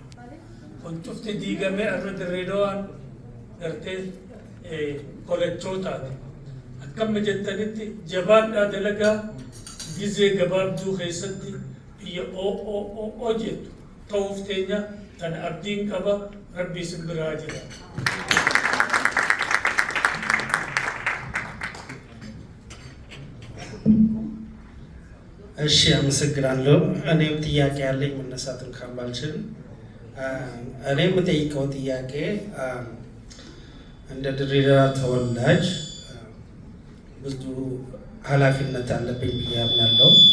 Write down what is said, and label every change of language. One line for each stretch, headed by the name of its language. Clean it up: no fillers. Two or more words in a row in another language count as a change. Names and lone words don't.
Oromo: Kun cufti diigamee irra Dirreedawaan gartee qolachootaati. Akkuma jettanitti jabaadhaa dalagaa gizee gabaabduu keessatti biyya jettu ta'uuf teenya kana abdiin qaba Rabbi isin biraa jira.
Amharic: እሺ አመሰግናለሁ። እኔም ጥያቄ ያለኝ መነሳትን ካባልችል እኔ የምጠይቀው ጥያቄ እንደ ድሬዳዋ ተወላጅ ብዙ ኃላፊነት አለብኝ ብዬ አምናለሁ።